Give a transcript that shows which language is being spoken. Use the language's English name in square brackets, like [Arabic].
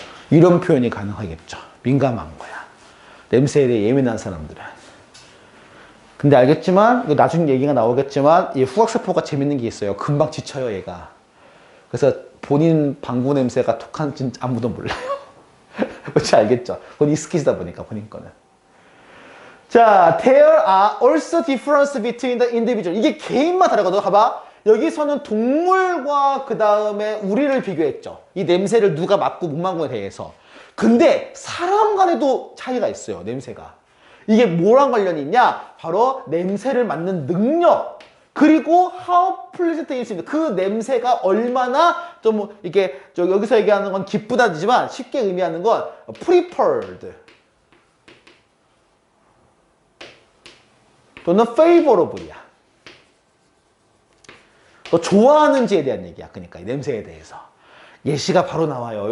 [Korean] 이런 표현이 가능하겠죠. 민감한 거야. 냄새에 대해 예민한 사람들은. 근데 알겠지만, 나중에 얘기가 나오겠지만, 이 후각세포가 재밌는 게 있어요. 금방 지쳐요, 얘가. 그래서 본인 방구 냄새가 독한지 아무도 몰라요. 뭔지 알겠죠? 본인 익숙해지다 보니까, 본인 거는. [English] 자, there are also differences between the individual. [Korean] 이게 개인마다 다르거든. 봐봐. 여기서는 동물과 그 다음에 우리를 비교했죠. 이 냄새를 누가 맡고 못 맡고에 대해서. 근데 사람 간에도 차이가 있어요, 냄새가. 이게 뭐랑 관련이 있냐? 바로 냄새를 맡는 능력. [English] 그리고 how pleasant is it. [Korean] 그 냄새가 얼마나 좀 이게 여기서 얘기하는 건 기쁘다지만 쉽게 의미하는 건 preferred 또는 favorable이야. 너 좋아하는지에 대한 얘기야. 그러니까 이 냄새에 대해서. 예시가 바로 나와요.